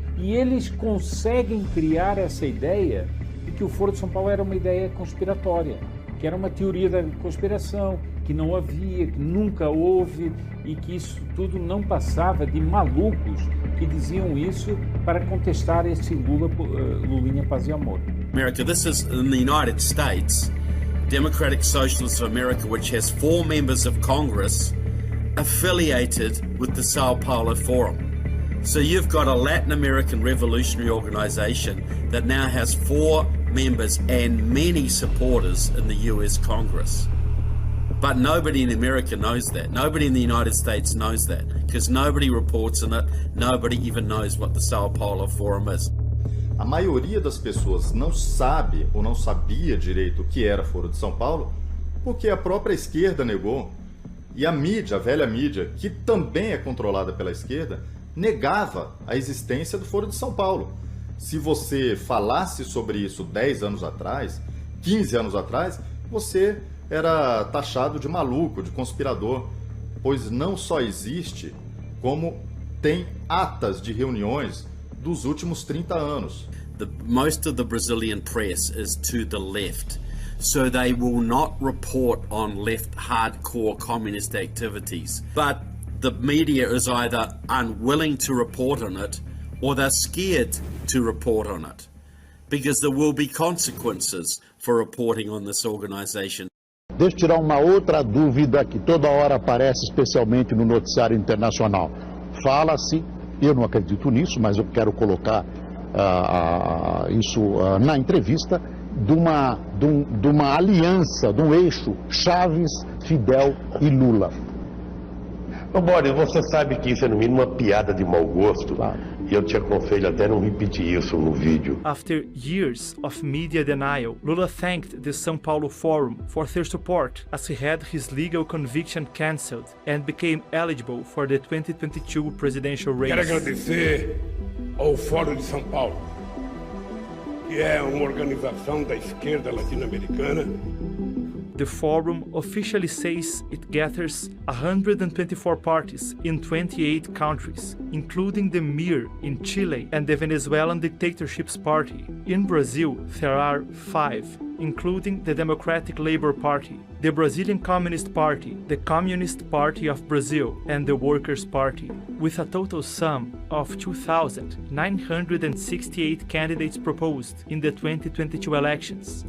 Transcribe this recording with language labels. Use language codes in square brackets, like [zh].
[pt] E eles conseguem criar essa ideia de que o Foro de São Paulo era uma ideia conspiratória, que era uma teoria da conspiração, que não havia, que nunca houve, e que isso tudo não passava de malucos que diziam isso para contestar esse Lulinha Paz e Amor. [en] America, this is in the United States. Democratic Socialists of America, which has 4 members of Congress affiliated with the Sao Paulo Forum. So you've got a Latin American revolutionary organization that now has 4 members and many supporters in the US Congress. But nobody in America knows that. Nobody in the United States knows that because nobody reports on it. Nobody even knows what the Sao Paulo Forum is. [pt] A maioria das pessoas não sabe ou não sabia direito o que era Foro de São Paulo porque a própria esquerda negou. E a mídia, a velha mídia, que também é controlada pela esquerda, negava a existência do Foro de São Paulo. Se você falasse sobre isso 10 anos atrás, 15 anos atrás, você era taxado de maluco, de conspirador, pois não só existe, como tem atas de reuniões dos últimos 30 anos. [en] Most of the Brazilian press is to the left, so they will not report on left hardcore communist activities. But the media is either unwilling to report on it or they're scared to report on it because there will be consequences for reporting on this organization. [pt] Deixa eu tirar uma outra dúvida que toda hora aparece, especialmente no noticiário internacional. Fala-se, eu não acredito nisso, mas eu quero colocar isso na entrevista, de uma aliança, de um eixo Chaves, Fidel e Lula. Ô, Boris, você sabe que isso é no mínimo uma piada de mau gosto. E eu te aconselho até não repetir isso no vídeo. [en] After years of media denial, Lula thanked the São Paulo Forum for their support as he had his legal conviction cancelled and became eligible for the 2022 presidential race. [pt] Quero agradecer ao Fórum de São Paulo, que é uma organização da esquerda latino-americana. [en] The forum officially says it gathers 124 parties in 28 countries, including the MIR in Chile and the Venezuelan Dictatorship's Party. In Brazil, there are 5, including the Democratic Labour Party, the Brazilian Communist Party, the Communist Party of Brazil, and the Workers' Party, with a total sum of 2,968 candidates proposed in the 2022 elections.